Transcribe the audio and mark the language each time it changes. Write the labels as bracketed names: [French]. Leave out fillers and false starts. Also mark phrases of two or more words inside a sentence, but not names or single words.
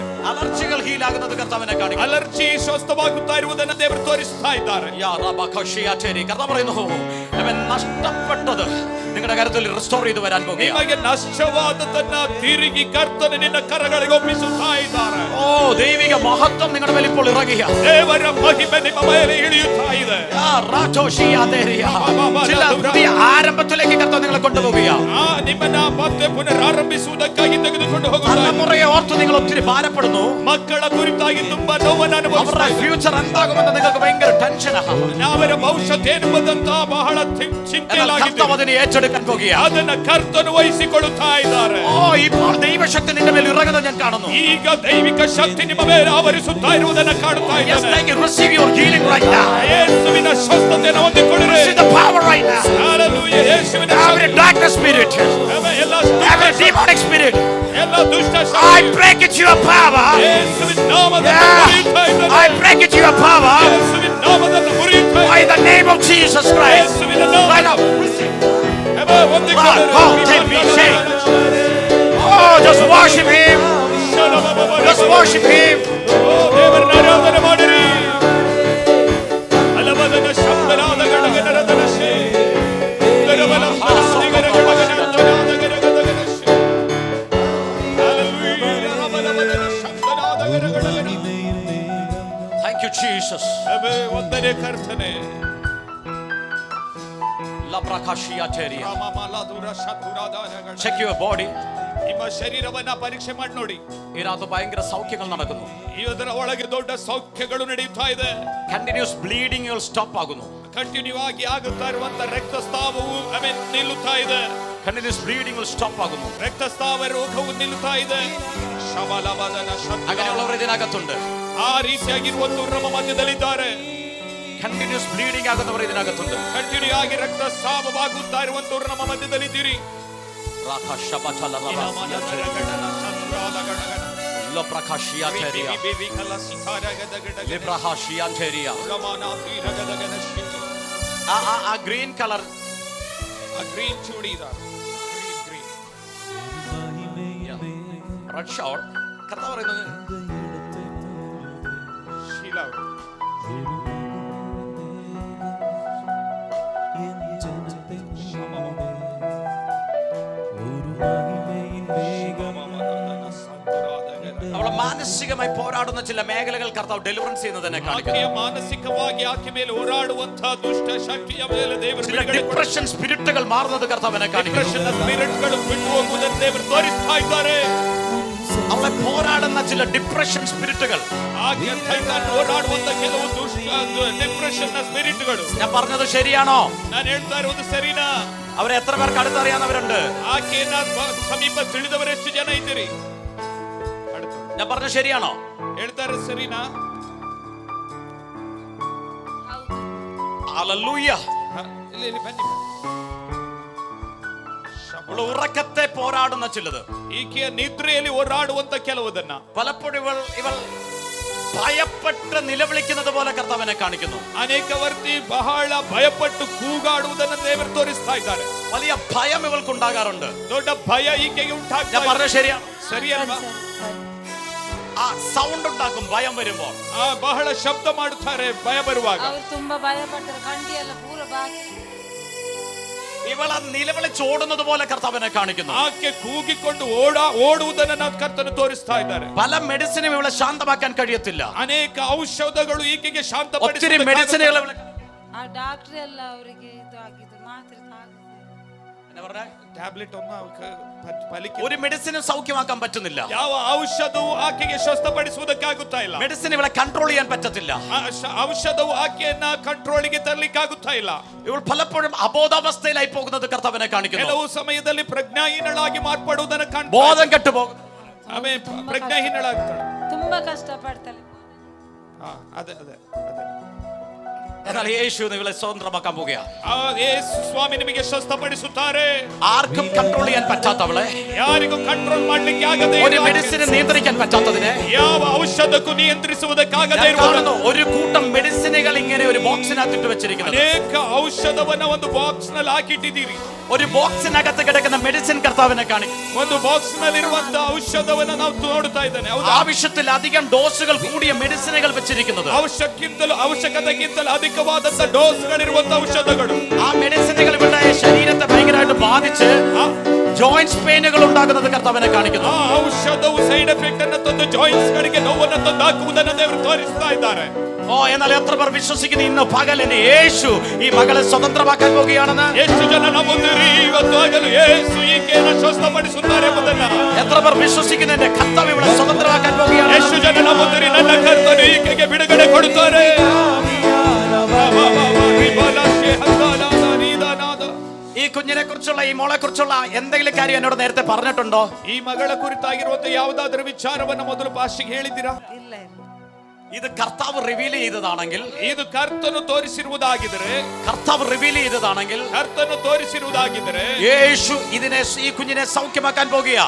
[Malayalam] അലർജികൾ ഹീൽ ആകുന്നത് കർത്താവിനെ കാണിക്കും. [Kannada] ಅಲರ್ಜಿ ಸ್ವಸ್ಥವಾಗುತ್ತಾ ಇರುವುದನ್ನು ದೇವರು ತೋರಿಸುತ್ತಾ ಇದ್ದಾರೆ. [Malayalam] കർത്താവ് പറയുന്നു, അവൻ നഷ്ടപ്പെട്ടത് നിങ്ങളുടെ കരത്തിൽ റിസ്റ്റോർ ചെയ്തു വരാൻ പോകുകയാണ്. [Kannada] ನಿಮಗೆ ನಷ್ಟವಾದದನ್ನ ತಿರುಗಿ ಕರ್ತನು ನಿನ್ನ ಕರಗಳಿಗೆ ಒಪ್ಪಿಸುತ್ತಾ ಇದ್ದಾರೆ. [Malayalam] ഓ, ദൈവിക മഹത്വം നിങ്ങളുടെ മേൽ ഇപ്പോൾ ഇറങ്ങിയ [Kannada] ದೇವರ ಮಹಿಮೆ ನಿಮ್ಮ ಮೇಲೆ ಇಳಿಯುತ್ತಾ ಇದೆ. [Malayalam] ചില പുതിയ ആരംഭത്തിലേക്ക് കർത്താവ് നിങ്ങളെ കൊണ്ടുപോവുകയാണ്. [Kannada] ನಿಮ್ಮನ್ನ ಮತ್ತೆ ಪುನರಾರಂಭಿಸುವುದಕ್ಕಾಗಿ ತೆಗೆದುಕೊಂಡು ಹೋಗುತ್ತಾರೆ. [Malayalam] തലമുറയെ ഓർത്ത് നിങ്ങൾ ഒത്തിരി ഭാരപ്പെടുന്നു. [Kannada] ಮಕ್ಕಳ ಕುರಿತಾಗಿ ತುಂಬಾ ನೋವನ್ನು [Malayalam] അവരുടെ ഫ്യൂച്ചർ എന്താകുമെന്ന് നിങ്ങൾക്ക് ഭയങ്കര ടെൻഷനാണ്. [Kannada] ಅವರ ಭವಿಷ್ಯತ್ ಏನೆಂಬುದಂತ ಬಹಳ ಚಿಂತೆಯಾಗಿದೆ. [Malayalam] അതിനെ ഏറ്റെടുക്കാൻ പോകുകയാണ്. [Kannada] ಅದನ್ನ ಕರ್ತನು ವಹಿಸಿಕೊಳ್ಳುತ್ತಾ ಇದ್ದಾರೆ. [Malayalam] ഓ, ഇപ്പോൾ ദൈവശക്തി നിന്റെ മേൽ ഇറങ്ങുന്നത് ഞാൻ കാണുന്നു. [Kannada] ಈಗ ದೈವಿಕ ಶಕ್ತಿ ನಿಮ್ಮ ಮೇಲೆ ಆವರಿಸುತ್ತಾ ಇರುವುದನ್ನು ಕಾಣುತ್ತಾ ಇದ್ದೇನೆ. [English] Receive your healing right now. [Kannada] ಯೇಸುವಿನ ಸ್ವಸ್ಥತೆಯನ್ನು ಹೊಂದಿಕೊಳ್ಳಿರಿ. [English] Receive the power right now. [Kannada] Hallelujah. ಯೇಸುವಿನ [English] Every darkness spirit, every demonic spirit, [Kannada] ಎಲ್ಲ ದುಷ್ಟ [English] I [Kannada] ಶಕ್ತಿ [English] break it to your power. [Kannada] ಯೇಸುವಿನ ನಾಮದಲ್ಲಿ ಮುರಿಯುತ್ತಾ ಇದ್ದೇನೆ. [English] I break it to your power. [Kannada] ಯೇಸುವಿನ ನಾಮದಲ್ಲಿ ಮುರಿಯುತ್ತಾ [English] By the name of Jesus Christ. [Kannada] ಯೇಸುವಿನ [English] Right now. Oh, just worship him. Just worship him. [Kannada] ದೇವರನ್ನ ಆರಾಧನೆ ಮಾಡಿರಿ. ಅಲವದನ ಶಬ್ದನಾದ ಗಡಗನರದನ ಶೇ ಗರಬಲ ಹಾಸಿಗರ ಗಡಗನರದನ ಗಡಗನರದನ ಶೇ. ಹalleluya. ಅಲವದನ ಶಬ್ದನಾದ ಗಡಗನರದನ. [English] Thank you, Jesus. [Kannada] ಅಬೇ ವಂದನೆ ಕರ್ತನೇ. [English] Check your body. [Kannada] ನಿಮ್ಮ ಶರೀರವನ್ನ ಪರೀಕ್ಷೆ ಮಾಡಿ ನೋಡಿ. [Malayalam] ഇതിനകത്ത് ഭയങ്കര സൗഖ്യങ്ങൾ നടക്കുന്നു. [Kannada] ಇದರ ಒಳಗೆ ದೊಡ್ಡ ಸೌಖ್ಯಗಳು ನಡೆಯುತ್ತಾ ಇದೆ. [English] continuous bleedings stop [Malayalam] ആകുന്നു. [Kannada] ಕಂಟಿನ್ಯೂ ಆಗಿ ಆಗುತ್ತಾ ಇರುವಂತ ರಕ್ತಸ್ರಾವವು ನಿಲ್ಲುತ್ತಾ ಇದೆ. [English] continuous bleedings stop [Malayalam] ആകുന്നു. [Kannada] ರಕ್ತಸ್ರಾವ ರೋಗವು ನಿಲ್ಲುತ್ತಾ ಇದೆ. ಶಬಲವದನ ಶಬ್ದ. [Malayalam] അങ്ങനെയുള്ളവർ ഇതിനകത്തുണ്ട്. [Kannada] ಆ ರೀತಿಯಾಗಿರುವಂತವರು ನಮ್ಮ ಮಧ್ಯದಲ್ಲಿದ್ದಾರೆ. [English] continuous bleeding [Malayalam] ആകുന്നവർ ഇതിനകത്തുണ്ട്. [Kannada] ಕಂಟಿನ್ಯೂ ಆಗಿ ರಕ್ತಸ್ರಾವವಾಗುತ್ತಾ ಇರುವಂತವರು ನಮ್ಮ ಮಧ್ಯದಲ್ಲಿದ್ದೀರಿ. [English] green colour, [Kannada] ಗ್ರೀನ್ ಚೂಡಿದಾರ, [English] red shawl. [Malayalam] കർത്താവ് പറയുന്നത് [Kannada] ಶೀಲಾ [Malayalam] അവളെ മാനസികമായി പോരാടുന്ന ചില മേഖലകൾ കർത്താവ് ഡെലിവറൻസ് ചെയ്യുന്നതിനെ കാണിക്കുന്നു. [Kannada] ಮಾನಸಿಕವಾಗಿ ಆಕೆ ಮೇಲೆ ಹೋರಾಡುವಂತಹ ದುಷ್ಟ ಶಕ್ತಿಯ ಮೇಲೆ ದೇವರು [Malayalam] ചില [English] depression spirits [Malayalam] മാറുന്നത് കർത്താവിനെ കാണിക്കുന്നു. [Kannada] ಸ್ಪಿರಿಟ್ಗಳು ಬಿಟ್ಟು ಹೋಗುವುದನ್ನು ದೇವರು ತೋರಿಸ್ತಾ ಇದ್ದಾರೆ. [Malayalam] അവളെ പോരാടുന്ന ചില [English] depression spirits, [Kannada] ಆಕೆ ಹೋರಾಡುವಂತ ಕೆಲವು ದುಷ್ಟ ಡಿಪ್ರೆಷನ್ ನ ಸ್ಪಿರಿಟ್ಗಳು. [Malayalam] ഞാൻ പറഞ്ഞത് ശരിയാണോ? [Kannada] ನಾನು ಹೇಳ್ತಾ ಇರೋದು ಸರಿನಾ? [Malayalam] അവരെ എത്ര പേർക്ക് അടുത്തറിയാവുന്നവരുണ്ട്? [Kannada] ಆಕೆಯನ್ನ ಸಮೀಪ ತಿಳಿದವರೆಷ್ಟು ಜನ ಇದ್ದೀರಿ? [Malayalam] ഞാൻ പറഞ്ഞത് ശരിയാണോ? [Kannada] ಹೇಳ್ತಾರೆ ಸರಿನಾ? [Malayalam] ഹല്ലേലൂയ. [Kannada] ಇಲ್ಲಿ ಬನ್ನಿ. [Malayalam] അവൾ ഉറക്കത്തെ പോരാടുന്ന ചിലത്, [Kannada] ಈಕೆಯ ನಿದ್ರೆಯಲ್ಲಿ ಹೋರಾಡುವಂತ ಕೆಲವುದನ್ನ [Malayalam] പലപ്പോഴും ഇവൾ ഭയപ്പെട്ട് നിലവിളിക്കുന്നത് പോലെ കർത്താവിനെ കാണിക്കുന്നു. [Kannada] ಅನೇಕ ವರ್ತಿ ಬಹಳ ಭಯಪಟ್ಟು ಕೂಗಾಡುವುದನ್ನು ದೇವರು ತೋರಿಸ್ತಾ ಇದ್ದಾರೆ. [Malayalam] വലിയ ഭയം ഇവൾക്കുണ്ടാകാറുണ്ട്. [Kannada] ದೊಡ್ಡ ಭಯ ಈಕೆಗೆ ಉಂಟಾಗ್ತಾ [Malayalam] ഞാൻ പറഞ്ഞ ശരിയാ? [Kannada] ಸರಿಯಲ್ವಾ? [Malayalam] ആ സൗണ്ട് ഉണ്ടാക്കും ഭയം വരുമ്പോൾ. [Kannada] ಬಹಳ ಶಬ್ದ ಮಾಡುತ್ತಾರೆ ಭಯ ಬರುವಾಗ. ಅವ್ರು ತುಂಬಾ ಭಯ ಪಡ್ತಾರೆ, ಕಂಡಿ ಎಲ್ಲ ಪೂರ ಬಾಕಿ. [Malayalam] ഇവളെ നിലവിളിച്ചോടുന്നത് പോലെ കർത്താവിനെ കാണിക്കുന്നു. [Kannada] ಆಕೆ ಕೂಗಿಕೊಂಡು ಓಡುವುದನ್ನು ನಾವು ಕರ್ತನು ತೋರಿಸ್ತಾ ಇದ್ದಾರೆ. [Malayalam] പല മെഡിസിനും ഇവളെ ശാന്തമാക്കാൻ കഴിയത്തില്ല. [Kannada] ಅನೇಕ ಔಷಧಗಳು ಈಕೆಗೆ [Malayalam] ഒത്തിരി [Kannada] ಶಾಂತಪಡಿಸುತ್ತದೆ. [Malayalam] മെഡിസിനുകൾ [Kannada] ಆ ಡಾಕ್ಟರ್ ಎಲ್ಲ ಅವರಿಗೆ ಇದು ಆಗಿದ್ದು ಮಾತ್ರೆ ಟ್ಯಾಬ್ಲೆಟ್ ಒಮ್ಮೆ [Malayalam] ഒരു മെഡിസിനും സൗഖ്യമാക്കാൻ പറ്റുന്നില്ല. [Kannada] ಯಾವ ಔಷಧವು ಆಕೆಗೆ ಸ್ವಸ್ಥಪಡಿಸುವುದಕ್ಕಾಗುತ್ತಾ ಇಲ್ಲ. [Malayalam] മെഡിസിൻ ഇവളെ കൺട്രോൾ ചെയ്യാൻ പറ്റത്തില്ല. [Kannada] ಔಷಧವು ಆಕೆಯನ್ನ ಕಂಟ್ರೋಲ್ಗೆ ತರಲಿಕ್ಕಾಗುತ್ತಾ ಇಲ್ಲ. [Malayalam] ഇവൾ പലപ്പോഴും അബോധാവസ്ഥയിലായി പോകുന്നത് കർത്താവിനെ കാണിക്കുന്നു. [Kannada] ಕೆಲವು ಸಮಯದಲ್ಲಿ ಪ್ರಜ್ಞಾಹೀನಳಾಗಿ ಮಾರ್ಪಡುವುದನ್ನು [Malayalam] ബോധം കെട്ടുപോകും. [Kannada] ಆಮೇಲೆ ಪ್ರಜ್ಞಾಹೀನಳಾಗ್ತಾಳೆ. ತುಂಬಾ ಕಷ್ಟ ಪಡ್ತಾಳೆ. ಅದೇ ಅದೇ [Malayalam] എന്നാൽ യേശു നിങ്ങളെ സ്വതന്ത്രമാക്കാൻ പോവുകയാണ്. [Kannada] ಯೇಸು ಸ್ವಾಮಿ ನಿಮಗೆ ಸ್ವಸ್ಥಪಡಿಸುತ್ತಾರೆ. [Malayalam] ആർക്കും കൺട്രോൾ ചെയ്യാൻ പറ്റാത്തവളെ, [Kannada] ಯಾರಿಗೂ ಕಂಟ್ರೋಲ್ ಮಾಡ್ಲಿಕ್ಕೆ ಆಗದೆ, [Malayalam] ഒരു മെഡിസിനെ നിയന്ത്രിക്കാൻ പറ്റാത്തതിനെ, [Kannada] ಯಾವ ಔಷಧಕ್ಕೂ ನಿಯಂತ್ರಿಸುವುದಕ್ಕಾಗದೆ [Malayalam] കാണുന്നു ഒരു കൂട്ടം മെഡിസിനുകൾ ഇങ്ങനെ ഒരു ബോക്സിനകത്തിട്ട് വെച്ചിരിക്കുന്നത്. [Kannada] ಅನೇಕ ಔಷಧವನ್ನ ಒಂದು ಬಾಕ್ಸ್ ನಲ್ಲಿ ಹಾಕಿಟ್ಟಿದ್ದೀರಿ. [Malayalam] ഒരു ബോക്സിനകത്ത് കിടക്കുന്ന മെഡിസിൻ കർത്താവിനെ കാണിക്കും. [Kannada] ಒಂದು ಬಾಕ್ಸ್ ನಲ್ಲಿ ಇರುವಂತ ಔಷಧವನ್ನ ನಾವು ನೋಡುತ್ತಾ ಇದ್ದೇನೆ. [Malayalam] ആവശ്യത്തിലധികം ഡോസുകൾ കൂടിയ മെഡിസിനുകൾ വെച്ചിരിക്കുന്നത്. [Kannada] ಅವಶ್ಯಕತೆಗಿಂತಲೂ ಅಧಿಕವಾದಂತ ಡೋಸ್ಗಳಿರುವಂತ ಔಷಧಗಳು. [Malayalam] ആ മെഡിസിനുകൾ ഇവിടെ ശരീരത്തെ ഭയങ്കരമായിട്ട് ബാധിച്ച് [English] joints pains [Malayalam] ഉണ്ടാകുന്നത് കർത്താവിനെ കാണിക്കുന്നു. [Kannada] ಆ ಔಷಧವು [English] side effect [Kannada] ಅನ್ನು ತಂದು ಜಾಯಿಂಟ್ಸ್ ಗಳಿಗೆ ನೋವನ್ನು ತಂದು ಹಾಕುವುದನ್ನು ದೇವರು ತೋರಿಸ್ತಾ ಇದ್ದಾರೆ. [Malayalam] എന്നാൽ എത്ര പേർ വിശ്വസിക്കുന്നു ഇന്ന് പകലിന് യേശു ഈ മകളെ സ്വതന്ത്രമാക്കാൻ പോകുകയാണെന്ന്? [Kannada] ಎಷ್ಟು ಜನ ನಂಬುತ್ತೀರಿ ಇವತ್ತು ಆಗಲು ಯೇಸು ಈಕೆಯನ್ನು ಸ್ವಸ್ಥಪಡಿಸುತ್ತಾರೆ ಎಂಬುದನ್ನ? [Malayalam] എത്ര പേർ വിശ്വസിക്കുന്നു എന്റെ കർത്താവ് ഇവിടെ സ്വതന്ത്രമാക്കാൻ പോകുകയാണ്? [Kannada] ಎಷ್ಟು ಜನ ನಂಬುತ್ತೀರಿ ನನ್ನ ಕರ್ತನು ಈಕೆಗೆ ಬಿಡುಗಡೆ ಕೊಡುತ್ತಾರೆ? [Malayalam] ഈ കുഞ്ഞിനെ കുറിച്ചുള്ള ഈ മോളെ കുറിച്ചുള്ള എന്തെങ്കിലും കാര്യം എന്നോട് നേരത്തെ പറഞ്ഞിട്ടുണ്ടോ? [Kannada] ಈ ಮಗಳ ಕುರಿತಾಗಿರುವಂತ ಯಾವುದಾದ್ರೂ ವಿಚಾರವನ್ನ ಮೊದಲು ಪಾಸ್ಟಿಗೆ ಹೇಳಿದ್ದೀರಾ? ಇಲ್ಲ ಇಲ್ಲ. [Malayalam] ഇത് കർത്താവ് റിവീൽ ചെയ്തതാണെങ്കിൽ, [Kannada] ಇದು ಕರ್ತನು ತೋರಿಸಿರುವುದಾಗಿದ್ದರೆ, [Malayalam] കർത്താവ് റിവീൽ ചെയ്തതാണെങ്കിൽ, [Kannada] ಕರ್ತನು ತೋರಿಸಿರುವುದಾಗಿದ್ದರೆ [Malayalam] യേശു ഇതിനെ ഈ കുഞ്ഞിനെ സൗഖ്യമാക്കാൻ പോകുകയാണ്.